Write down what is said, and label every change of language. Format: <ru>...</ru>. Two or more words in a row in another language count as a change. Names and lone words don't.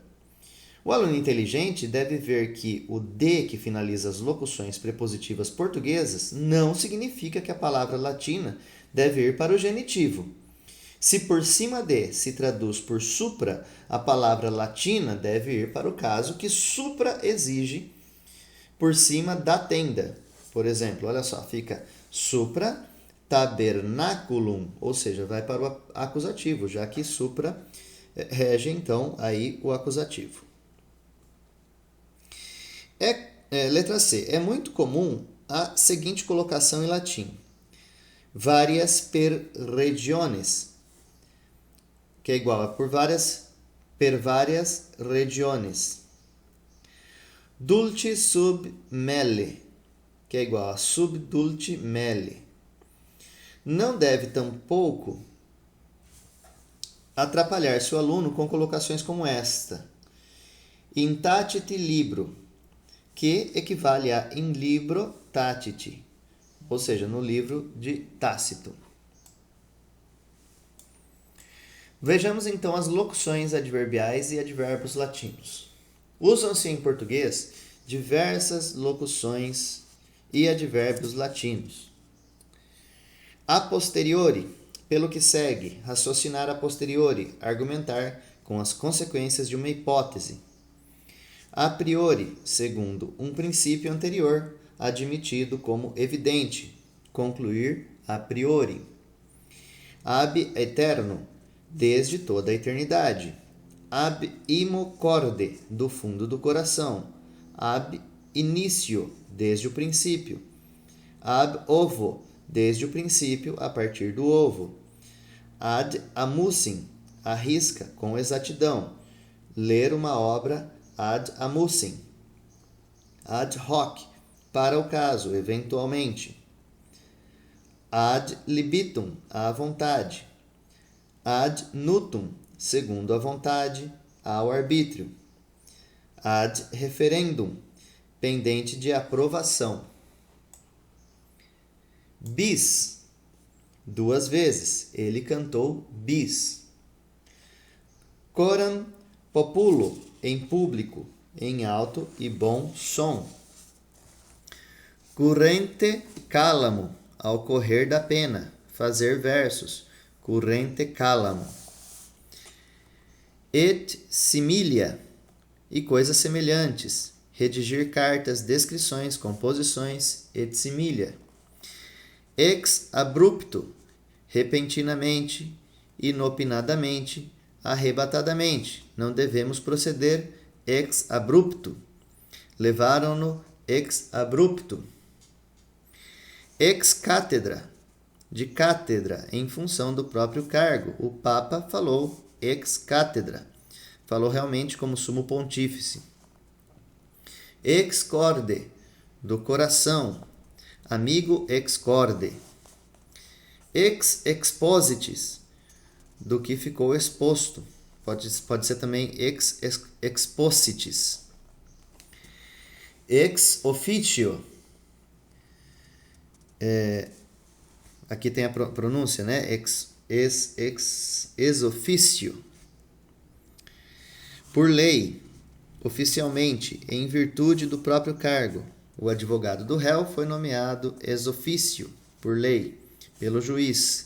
<pt>O aluno inteligente deve ver que o de que finaliza as locuções prepositivas portuguesas não significa que a palavra latina deve ir para o genitivo. Se por cima de se traduz por supra, a palavra latina deve ir para o caso que supra exige por cima da tenda. Por exemplo, olha só, fica</pt> <la>supra tabernaculum,</la> <pt>ou seja, vai para o acusativo, já que supra rege então aí o acusativo. Letra C. É muito comum a seguinte colocação em latim:</pt> <la>varias per regiones,</la> <pt>que é igual a</pt> <la>per varias regiones. Dulce sub melle,</la> <pt>que é igual a</pt> <la>sub dulce melle.</la> <pt>Não deve tampouco atrapalhar-se o aluno com colocações como esta:</pt> <la>in tacite libro,</la> <pt>que equivale a</pt> <la>in libro taciti,</la> <pt>ou seja, no livro de Tácito. Vejamos então as locuções adverbiais e advérbios latinos. Usam-se em português diversas locuções e advérbios latinos.</pt> <la>A posteriori,</la> <pt>pelo que segue, raciocinar</pt> <la>a posteriori,</la> <pt>argumentar com as consequências de uma hipótese.</pt> <la>A priori,</la> <pt>segundo um princípio anterior, admitido como evidente, concluir</pt> <la>a priori. Ab eterno,</la> <pt>desde toda a eternidade.</pt> <la>Ab imo corde,</la> <pt>do fundo do coração.</pt> <la>Ab initio,</la> <pt>desde o princípio.</pt> <la>Ab ovo,</la> <pt>desde o princípio, a partir do ovo.</pt> <la>Ad amusim,</la> <pt>arrisca com exatidão. Ler uma obra</pt> <la>ad amusim. Ad hoc,</la> <pt>para o caso, eventualmente.</pt> <la>Ad libitum,</la> <pt>à vontade.</pt> <la>Ad nutum,</la> <pt>segundo a vontade, ao arbítrio.</pt> <la>Ad referendum,</la> <pt>pendente de aprovação. Bis, duas vezes, ele cantou bis.</pt> <la>Coram populo,</la> <pt>em público, em alto e bom som.</pt> <la>Currente calamo,</la> <pt>ao correr da pena, fazer versos.</pt> <la>Currente calamo. Et similia,</la> <pt>e coisas semelhantes. Redigir cartas, descrições, composições,</pt> <la>et similia. Ex abrupto,</la> <pt>repentinamente, inopinadamente, arrebatadamente. Não devemos proceder</pt> <la>ex abrupto.</la> <pt>Levaram-no</pt> <la>ex abrupto. Ex cátedra,</la> <pt>de cátedra, em função do próprio cargo. O Papa falou</pt> <la>ex cátedra.</la> <pt>Falou realmente como sumo pontífice.</pt> <la>Ex corde,</la> <pt>do coração.</pt> <la>Amigo ex corde. Ex expositis,</la> <pt>do que ficou exposto. pode ser também expositis.</pt> <la>Ex officio.</la> <pt>Aqui tem a pronúncia, né?</pt> <la>Ex officio.</la> <pt>Por lei, oficialmente, em virtude do próprio cargo, o advogado do réu foi nomeado</pt> <la>ex officio,</la> <pt>por lei, pelo juiz.</pt>